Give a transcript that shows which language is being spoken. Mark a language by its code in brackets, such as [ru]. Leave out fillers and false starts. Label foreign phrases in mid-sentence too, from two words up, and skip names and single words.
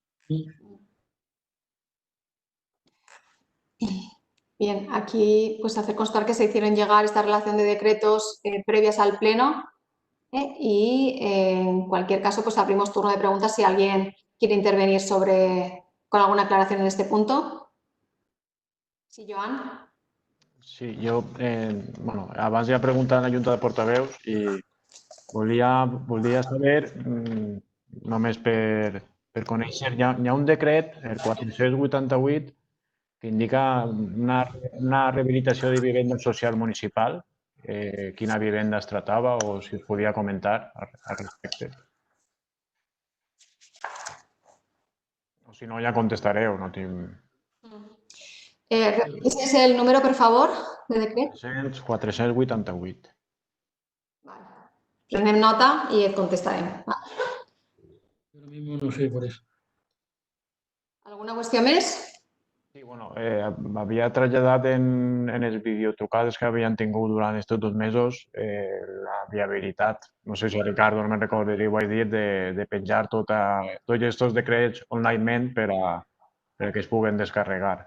[es] Bien, aquí pues hacer constar que se hicieron llegar esta relación de decretos previas al pleno y en cualquier caso pues abrimos turno de preguntas si alguien quiere intervenir con alguna aclaración en este punto. Sí, Joan. [ca] Sí, jo, abans ja preguntat a la Junta de Portaveus i volia saber, només per conèixer, hi ha un decret, el 488, que indica una rehabilitació de vivenda social municipal. Quina vivenda es tractava o si es podia comentar al respecte. O si no, ja contestareu, no tinc... [es] ¿Ese es el número, por favor, de decreto? 488. Vale. [ca] Prenem nota i et contestarem. [es] Ahora mismo no sé por eso. [ca] Alguna qüestió més? Sí, havia traslladat en les videotrucades que havien tingut durant aquests 2 mesos la viabilitat, no sé si Ricardo, no me'n recordo, ho vaig dir, de penjar tots aquests decrets online perquè es puguen descarregar.